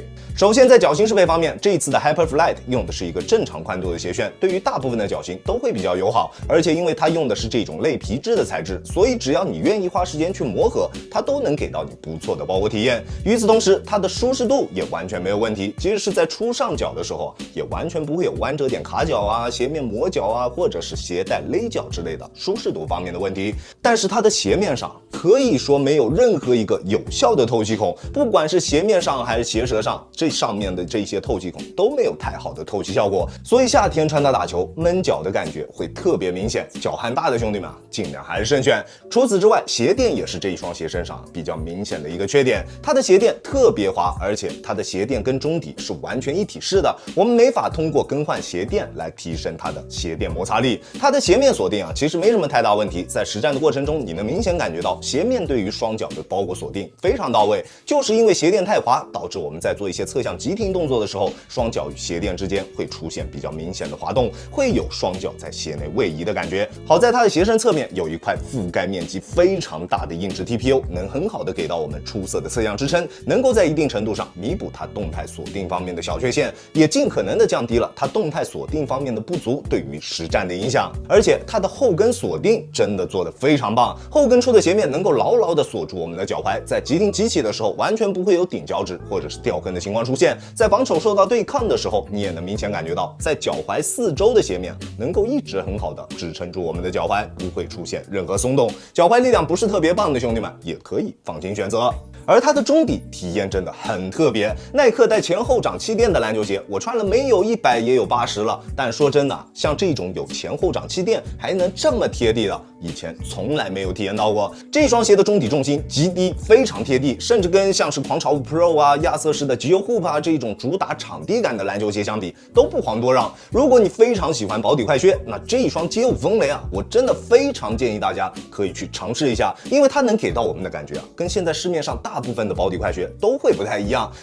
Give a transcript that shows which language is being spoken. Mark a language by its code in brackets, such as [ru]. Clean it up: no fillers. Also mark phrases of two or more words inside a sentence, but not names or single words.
[zh] 首先在腳型適配方面，這一次的 Hyperflight 用的是一個正常寬度的鞋楦，對於大部分的腳型都會比較友好，而且因為它用的是這種類皮質的材質，所以只要你願意花時間去磨合，它都能給到你不錯的包裹體驗。與此同時，它的舒適度也完全沒有問題，即使是在初上腳的時候，也完全不會有彎折點卡腳啊、鞋面磨腳啊，或者是鞋帶勒腳之類的舒適度方面的問題。但是它的鞋面上可以說沒有任何一個有效的透氣孔，不管是鞋面上還是鞋舌上，這上面的這些透氣孔都沒有太好的透氣效果，所以夏天穿它打球悶腳的感覺會特別明顯。腳汗大的兄弟們盡量還是慎選。除此之外，鞋墊也是這一雙鞋身上比較明顯的一個缺點，它的鞋墊特別滑，而且它的鞋墊跟中底是完全一體式的，我們沒法通過更換鞋墊來提升它的鞋墊摩擦力。它的鞋面鎖定啊，其實沒什麼太大問題，在實戰的過程中，你能明顯感覺到鞋面對於雙腳的包裹鎖定非常到位，就是因為鞋墊太滑，導致我們在做一些側向急停動作的時候，雙腳與鞋墊之間會出現比較明顯的滑動，會有雙腳在鞋內位移的感覺。好在它的鞋身側面有一塊覆蓋面積非常大的硬質 TPU，能很好的給到我們出色的側向支撐，能夠在一定程度上彌補它動態鎖定方面的小缺陷，也盡可能的降低了它動態鎖定方面的不足对於實戰的影響。而且它的後跟鎖定真的做得非常棒，後跟處的鞋面能夠牢牢的鎖住我們的腳踝，在急停急起的時候完全不會有頂腳趾或者是掉跟的情況出現。在防守受到對抗的時候，你也能明顯感覺到在腳踝四周的鞋面能夠一直很好的支撐住我們的腳踝，不會出現任何鬆動。腳踝力量不是特別棒的兄弟們也可以放心選擇。而它的中底體驗真的很特別，耐克帶前後掌氣墊的籃球鞋，我穿了沒有100也有80了。但說真的，像這種有前後掌氣墊還能這麼貼地的，以前從來沒有體驗到過。這雙鞋的中底重心極低，非常貼地，甚至跟像是狂潮5 Pro 啊、亞瑟士的 Geo Hoop 啊這種主打場地感的籃球鞋相比，都不遑多讓。如果你非常喜歡保底快靴，那這一雙街舞風雷啊，我真的非常建議大家可以去嘗試一下，因為它能給到我們的感覺啊，跟現在市面上大部分的保底快靴都會不太一樣。